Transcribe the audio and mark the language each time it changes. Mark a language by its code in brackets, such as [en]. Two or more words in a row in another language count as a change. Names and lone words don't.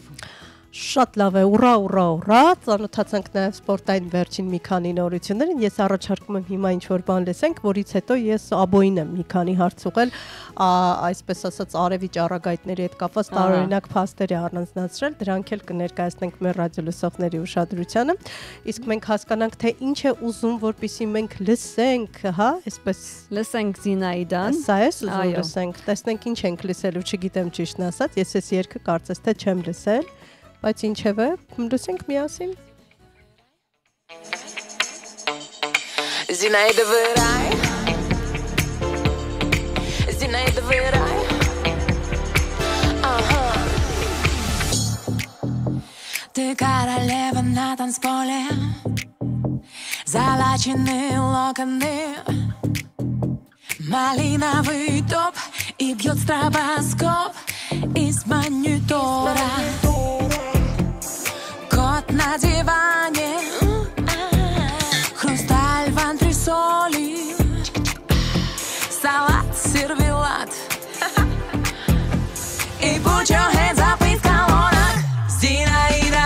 [hy] Շատ լավ է, ուրա, ծանոթացանք նաև սպորտային վերջին մի քանի նորություններին։ Ես առաջարկում եմ հիմա ինչ-որ բան լսենք, որից հետո ես Աբոյին եմ մի քանի հարց ուղղել, այսպես ասած արևի ճառագայթների հետ կապված տարօրինակ փաստեր է առանձնացրել, դրանք էլ կներկայացնենք մեր ռադիոլսողների ուշադրությանը։ Իսկ մենք հասկանանք, թե ինչ է ուզում, որպեսզի մենք լսենք, հա, այսպես լսենք Զինայդան։ Սա է ուզում լսենք, տեսնենք ինչ ենք լսելու, չգիտեմ ճիշտն ասած, ես այս երգը կարծես թե չեմ լսել։ Բայց ինչևէ, լսենք միասին։ [ru] Zinaida vărai Ты королева на танцполе Залаченные локоны Малиновый топ И бьет стробоскоп Из монитора Кот на диване Хрусталь в антресоли Салат, сервелат И [en] put your hands up [ru] из колонок Зинаида